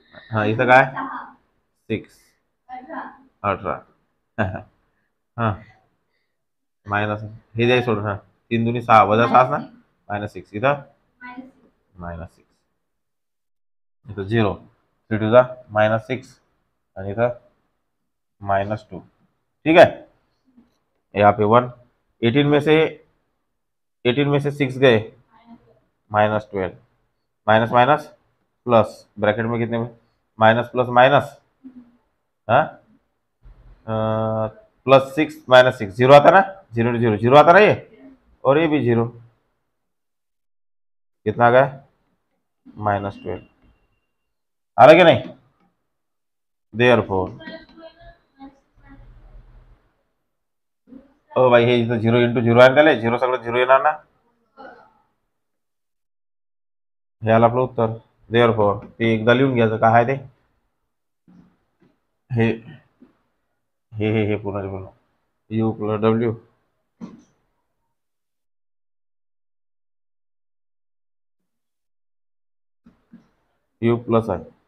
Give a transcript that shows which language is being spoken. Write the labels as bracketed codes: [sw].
[mr] हा इथं काय 6 18 हा मायनस हे द्याय सोडून हा 3 दूनी 6 वजा 6 ना -6 इथं -6 इथं 0 3 टू जा -6 आणि इथं -2 [hi] ठीक है. यहाँ पे 1 18 में से 6 गए -12 माइनस माइनस प्लस ब्रैकेट में कितने में माइनस प्लस माइनस हाँ +6 -6 0 आता ना 0 0 0 आता ना ये और ये भी 0 कितना आ गया -12 आ रहा कि नहीं. [mr] देयरफॉर ओ भाई हे इथं 0 × 0 आहे त्याला 0 सगळं 0 येणार ना. हे आलं आपलं उत्तर. देयरफॉर ते एकदा लिहून घ्यायचं काय आहे ते हे हे पूर्ण U + W U प्लस आहे.